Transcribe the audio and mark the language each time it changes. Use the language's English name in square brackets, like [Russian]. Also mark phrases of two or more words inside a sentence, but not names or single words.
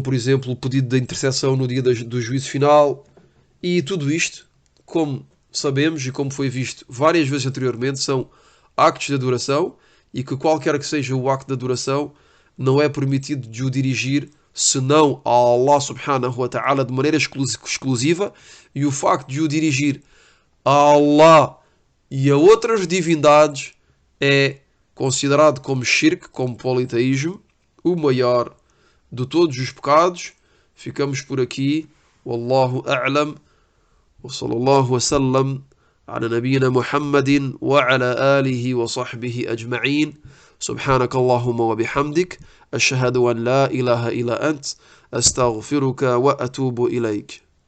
[Portuguese] por exemplo o pedido da intercessão no dia do juízo final, e tudo isto, como sabemos e como foi visto várias vezes anteriormente, são actos de adoração, e que qualquer que seja o acto de adoração, não é permitido de o dirigir senão a [Arabic] الله سبحانه وتعالى [Portuguese] de maneira exclusiva, e o facto de o dirigir a Allah e a outras divindades é considerado como shirk, como politeísmo, o maior de todos os pecados. Ficamos por aqui. [Arabic] والله أعلم. وصلى الله وسلم على نبينا محمد وعلى آله وصحبه أجمعين. سبحانك اللهم وبحمدك أشهد أن لا إله إلا أنت أستغفرك وأتوب إليك.